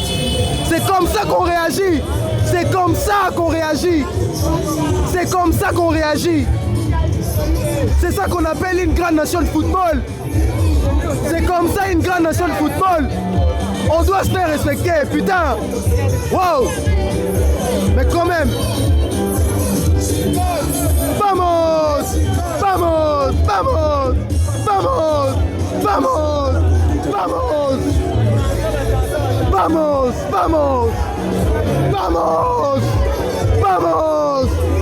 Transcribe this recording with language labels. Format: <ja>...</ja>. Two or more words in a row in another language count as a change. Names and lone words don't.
<fr>C'est comme ça qu'on réagit. C'est comme ça qu'on réagit. C'est comme ça qu'on réagit. C'est ça qu'on appelle une grande nation de football. C'est comme ça une grande nation de football. On doit se faire respecter, putain. Wow. Mais quand même.</fr> <pt>Vamos. Vamos. Vamos. Vamos. Vamos. Vamos. Vamos. Vamos. Vamos. Vamos.</pt>